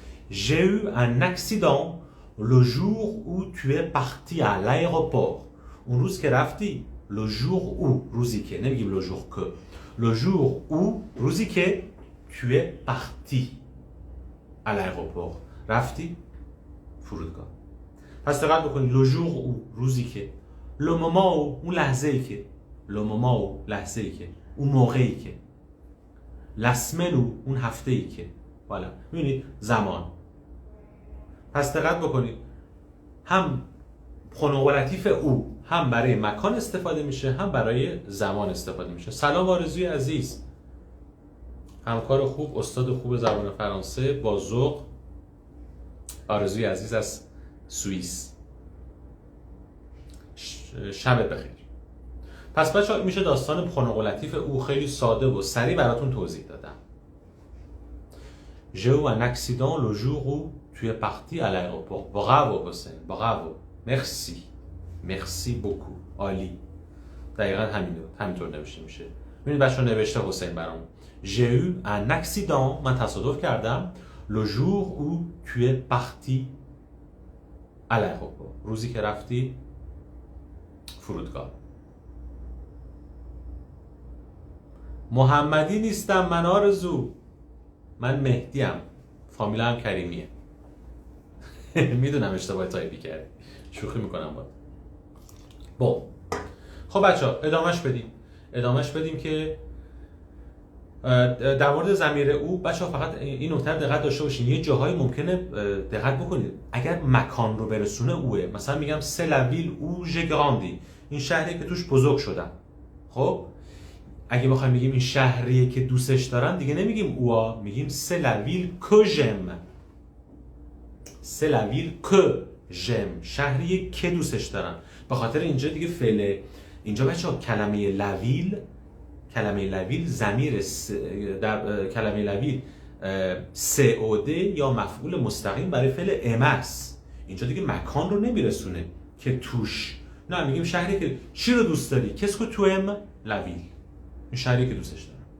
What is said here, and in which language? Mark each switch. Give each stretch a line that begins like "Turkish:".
French: J'ai eu un accident le jour où tu es parti à l'aéroport. اون روز که رفتی le jour où روزی که نمیگیم le jour que le jour où روزی که tu es parti à l'aéroport رفتی فرودگاه.
Persian: پس دقت بکنید le jour où روزی که le moment où اون لحظه‌ای که le moment où لحظه‌ای که اون موقعی که la semaine où اون هفته‌ای که والا می‌بینید زمان. پس دقت بکنید هم پرونوماتیف او هم برای مکان استفاده میشه هم برای زمان استفاده میشه. سلام آرزوی عزیز، همکار خوب، استاد خوب زبان فرانسه با ذوق، آرزوی عزیز از سوئیس. شب بخیر. پس بچه‌ها میشه داستان پرونوماتیف او خیلی ساده و سریع براتون توضیح دادم.
French: J'ai eu un accident le jour où tu es parti à l'aéroport. Bravo حسین، bravo. Merci. Merci beaucoup. عالی.
Persian: دقیقاً همینطور نوشته میشه. ببینید بچه‌ها نوشته حسین برام.
French: J'ai eu un accident. من تصادف کردم. Le jour où tu es parti à l'aéroport.
Persian: روزی که رفتی فرودگاه. محمدی نیستم من آرزو، من مهدیم، فامیلم کریمیه. میدونم اشتباه تایپی کردی، شوخی میکنم با. خب بچه‌ها ادامهش بدیم که در مورد ضمیر او بچه‌ها فقط این نکته دقت داشته باشین. یه جاهایی ممکنه دقت بکنید اگر مکان رو برسونه اوه، مثلا میگم c'est la ville où j'ai grandi، این شهری که توش بزرگ شدم. خب اگه بخوایم بگیم این شهریه که دوستش دارم دیگه نمیگیم اوه، میگیم c'est la ville que j'aime.
French: c'est la ville que j'aime، شهریه که دوستش دارم.
Persian: به خاطر اینجا دیگه فعل اینجا بچه‌ها کلمه لویل ضمیر در کلمه لویل COD یا مفعول مستقیم برای فعل امس. اینجا دیگه مکان رو نمیرسونه که توش، نه میگیم شهری که چی رو دوست داری، کس که تو ام لویل، این شهری که دوستش دارم.